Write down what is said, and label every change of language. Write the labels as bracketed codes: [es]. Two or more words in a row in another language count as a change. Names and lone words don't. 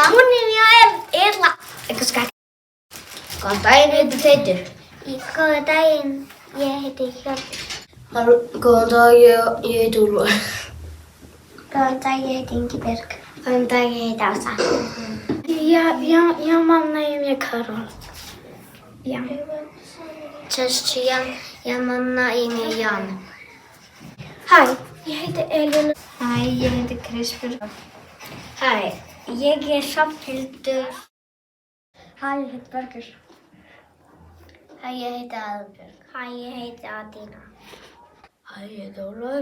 [ro] Bună, eu Erla. [is] Eitthvað skætt. Góðan daginn, ég heiti Teitur. Góðan daginn, ég heiti Hjördís. Góðan dag, ég heiti Úlfar. Góðan dag, ég heiti Ingibjörg. Góðan dag, ég heiti Ása. [pl] Ja mam na imię Karol. Ja. Cześć, ja mam na imię Jan. [is] Hæ, ég heiti Elín. Hæ, ég heiti Krispur. Hæ, ég Hrafnhildur. Hæ, ég heiti Bergur. Hæ, ég heiti Aðalbjörg. Hæ, ég heiti Adína. Hæ, ég heiti Ólafur.